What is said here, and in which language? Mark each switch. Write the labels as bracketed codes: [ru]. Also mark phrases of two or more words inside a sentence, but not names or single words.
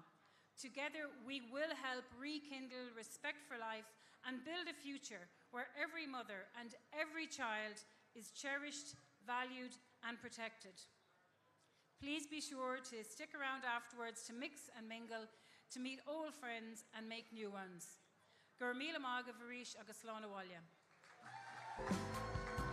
[en] Together, we will help rekindle respect for life and build a future where every mother and every child is cherished, valued, and protected. Please be sure to stick around afterwards to mix and mingle, to meet old friends and make new ones. [ga] Gur míle maith go bhfuairís agus slán abhaile.